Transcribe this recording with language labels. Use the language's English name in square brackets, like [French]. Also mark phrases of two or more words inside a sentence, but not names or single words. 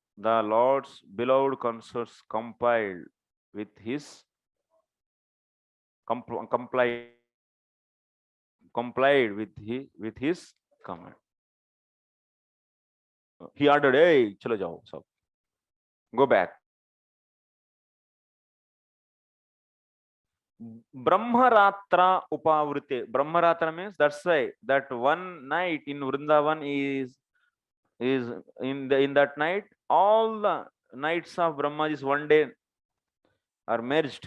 [English] The Lord's beloved consorts complied with his command. He ordered, "Hey, [Hindi] चलो जाओ, [English] so go back." [Sanskrit] ब्रह्मरात्र उपावृत्ते. [English] Brahmaratra means that's why that one night in Vrindavan is in that night all the nights of Brahma is one day are merged.